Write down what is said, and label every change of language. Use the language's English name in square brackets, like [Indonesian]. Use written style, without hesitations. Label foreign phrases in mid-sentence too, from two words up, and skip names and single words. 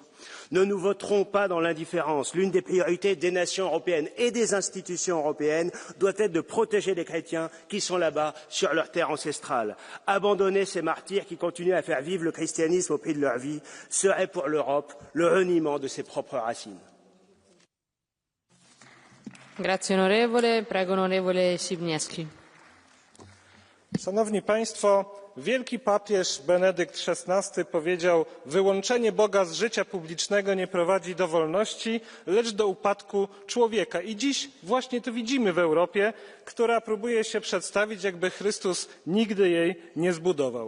[French] Ne nous voterons pas dans l'indifférence. L'une des priorités des nations européennes et des institutions européennes doit être de protéger les chrétiens qui sont là-bas sur leur terre ancestrale. Abandonner ces martyrs qui continuent à faire vivre le christianisme au prix de leur vie serait pour l'Europe le reniement de ses propres racines. [Italian] Grazie onorevole, prego onorevole Szyniewski. [Polish] Szanowni Państwo, wielki papież Benedykt XVI powiedział: wyłączenie Boga z życia publicznego nie prowadzi do wolności, lecz do upadku człowieka. I dziś właśnie to widzimy w Europie, która próbuje się przedstawić, jakby Chrystus nigdy jej nie zbudował.